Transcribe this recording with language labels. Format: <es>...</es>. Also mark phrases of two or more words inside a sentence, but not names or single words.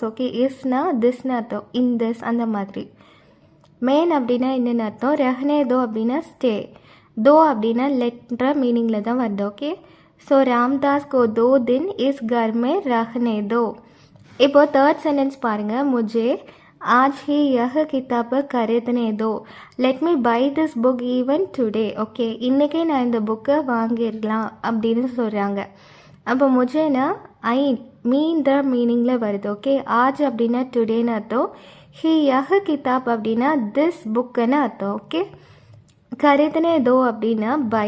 <ta>ஓகே, இஸ்னா திஸ்னு அர்த்தம்,</ta> <en>in this</en> <ta>அந்த மாதிரி. மேன் அப்படின்னா என்னென்னு அர்த்தம்,</ta> <hi>रहने दो</hi> <ta>அப்படின்னா ஸ்டே, தோ அப்படின்னா லெட்ன்ற மீனிங்கில் தான் வருது.</ta> <en>okay, so</en> <hi>रामदास को दो दिन इस घर में रहने दो.</hi> <ta>இப்போது</ta> <en>third sentence</en> <ta>பாருங்கள்,</ta> <hi>முझे आज ही यह किताब खरीदने दो,</hi> <en>let me buy this book even today.</en> <ta>ஓகே, இன்றைக்கே நான் இந்த புக்கை வாங்கிடலாம் அப்படின்னு சொல்கிறாங்க. அப்போ முझेனா</ta> <en>I mean</en> <ta>மீனிங்கில் வருது. ஓகே, ஆஜ் அப்படின்னா டுடேன்னு அர்த்தம்,</ta> <hi>ही यह किताब</hi> <ta>அப்படின்னா</ta> <en>this book</en> <ta>அர்த்தம். ஓகே,</ta> <hi>खरीदने दो</hi> <ta>அப்படின்னா பை.</ta>